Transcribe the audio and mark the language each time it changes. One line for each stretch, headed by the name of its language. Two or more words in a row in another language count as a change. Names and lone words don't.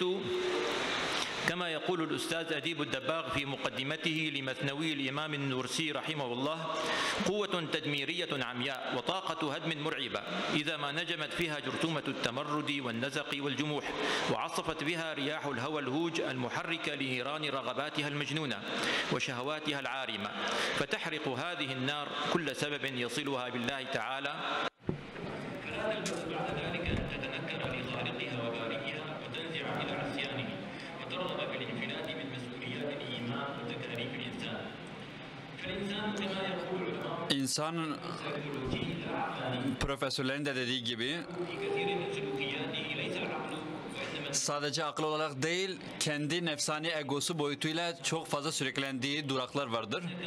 Arabic: كما يقول الأستاذ أديب الدباغ في مقدمته لمثنوي الإمام النورسي رحمه الله قوة تدميرية عمياء وطاقة هدم مرعبة إذا ما نجمت فيها جرثومة التمرد والنزق والجموح وعصفت بها رياح الهوى الهوج المحركة لنيران رغباتها المجنونة وشهواتها العارمة فتحرق هذه النار كل سبب يصلها بالله تعالى
Turkish: İnsan profesörlerin de dediği gibi sadece akıl olarak değil, kendi nefsani egosu boyutuyla çok fazla sürüklendiği duraklar vardır.